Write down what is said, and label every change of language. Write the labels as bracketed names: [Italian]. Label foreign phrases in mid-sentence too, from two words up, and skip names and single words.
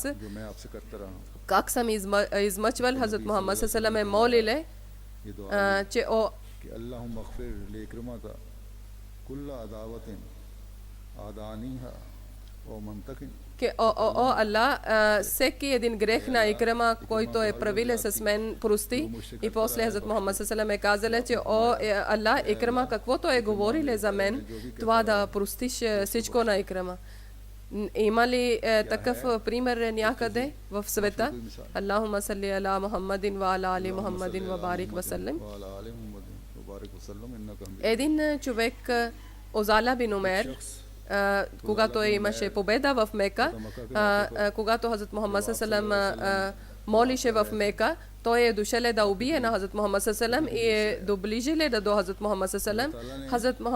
[Bulgarian] Как съм измъчвал, Хазрат Мухаммад ﷺ е молиле, че о Аллах, всеки един грех на Икрама, който е правил с мен, прости. И после Хазрат Мухаммад ﷺ е казал, че о Аллах, Икрама, каквото е говорили за мен, това да простиш всичко на Икрама. Има ли такъв пример някъде в света? [Arabic] اللهم صل على محمد وعلى آل محمد وبارك وسلم. [Bulgarian] Един човек, Озала бин Умер, когато имаше победа в Мека, когато Хазрат Мухаммад ﷺ молише в Мека, той е дошъл да убие на Хазрат Мухаммад ﷺ и е доближиле до Хазрат Мухаммад ﷺ.